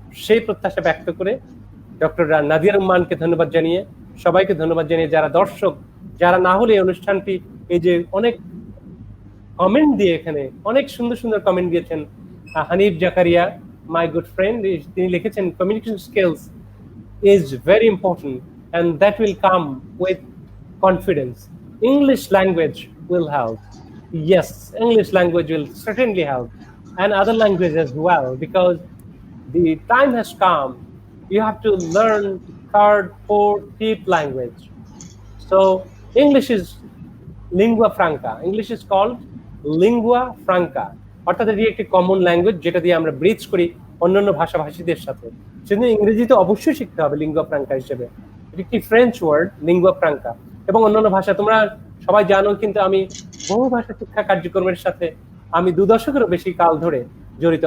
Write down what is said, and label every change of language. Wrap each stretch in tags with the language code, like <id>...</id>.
<bn>সেই প্রত্যাশা ব্যক্ত করে ডক্টর নাদিয়া রুম্মানকে ধন্যবাদ জানিয়ে, সবাইকে ধন্যবাদ জানিয়ে, যারা দর্শক, যারা না হলে এই অনুষ্ঠানটি, এই যে অনেক কমেন্ট দিয়ে এখানে অনেক সুন্দর সুন্দর কমেন্ট দিয়েছেন।</bn> <en>Hanif Zakaria, my good friend,</en> <bn>তিনি লিখেছেন</bn> <en>Communication skills is very important and that will come with confidence. English language will help. Yes, English language will certainly help, and other languages as well, because the time has come. You have to learn third, fourth, fifth language. So English is lingua franca. English is called lingua franca.</en> <bn>অর্থাৎ এটি একটি common language যেটা দিয়ে আমরা bridge করি অন্যান্য ভাষাভাষীদের সাথে। সেজন্য ইংরেজিতে অবশ্যই শিখতে হবে লিঙ্গুয়া ফ্রাঙ্কা হিসেবে। এটি একটি ফ্রেঞ্চ ওয়ার্ড, লিঙ্গুয়া ফ্রাঙ্কা, এবং অন্যান্য ভাষা তোমরা সবাই জানো। কিন্তু আমি বহু ভাষা শিক্ষা কার্যক্রমের সাথে আমি 2 দশকেরও বেশি কাল ধরে জড়িত।</bn>